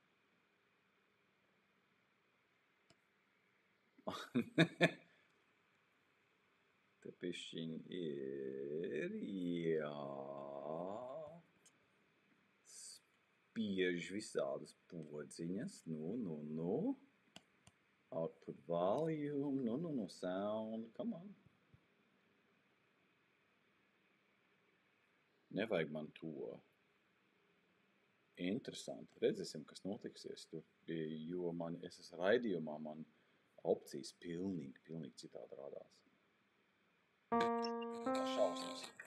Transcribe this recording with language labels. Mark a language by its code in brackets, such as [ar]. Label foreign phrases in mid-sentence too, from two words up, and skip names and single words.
[lv] Te pišķiņ ir, jā. Spiež visādas podziņas, [en] output volume, sound, come on. [lv] Nevajag man to. Interesanti. Redzēsim, kas notiksies tur, jo es esmu raidījumā, man opcijas pilnīgi citādi rādās. Šausmas.